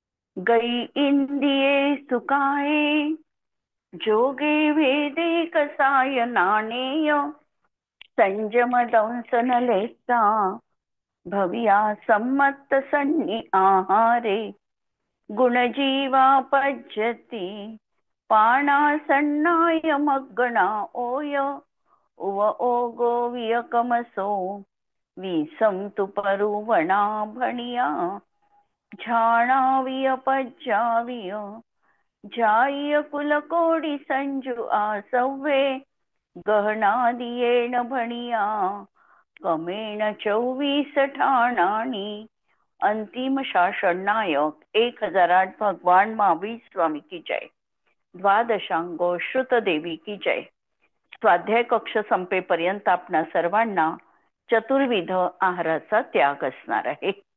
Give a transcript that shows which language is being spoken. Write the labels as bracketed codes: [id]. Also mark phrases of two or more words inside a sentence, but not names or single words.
[pra] गई इंदिये सुकाये जोगे वेदे कसाय नाणेय संयम दंसन लेता भविया सम्मत सन्नि आहारे गुणजीवा पज्यति पाणासन्नाय मग्गणा ओय उव ओगो वियकमसो विसंतु परुवणा भणिया झाणाविय पज्जाविय जाय कुलकोडी संजू आसव्वे गहनादियेण भणिया कमेण 24 ठाणानी. [hi] अंतिम शासन नायक 1008 भगवान महावीर स्वामी की जय. द्वादशांगो श्रुत देवी की जय. [mr] स्वाध्याय कक्ष संपेपर्यंत आपणा सर्वांना चतुर्विध आहाराचा त्याग असणार आहे.